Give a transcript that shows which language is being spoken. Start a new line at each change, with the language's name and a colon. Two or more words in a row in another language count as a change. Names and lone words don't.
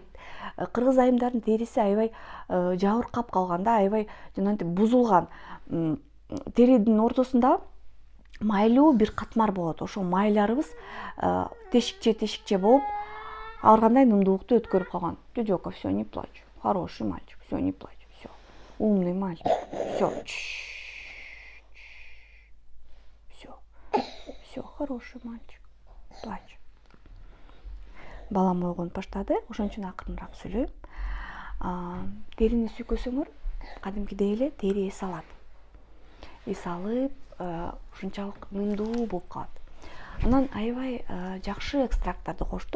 Kyrgyz: Кыргыз айымдардын териси аябай жабыркап калганда, аябай жанагынтип бузулган. теридин ортосунда майлуу бир катмар болот. Ошол майларыбыз тешикче болуп ар кандай нымдуулукту өткөрүп калган. Жожока,
Russian: все, не плачь. Хороший мальчик, все, не плачь. Все. Умный мальчик. Все. Все. Все, хороший мальчик. Плачь.
Kyrgyz: Балам ойгонуп баштады. Ошон үчүн акырыныраак сүйлөйм. Терини сүйкөсөңөр, кадимкидей эле тери эс алат. Эс алып, ушунчалык нымдуу болуп калат. Анан аябай жакшы экстракттарды коштук.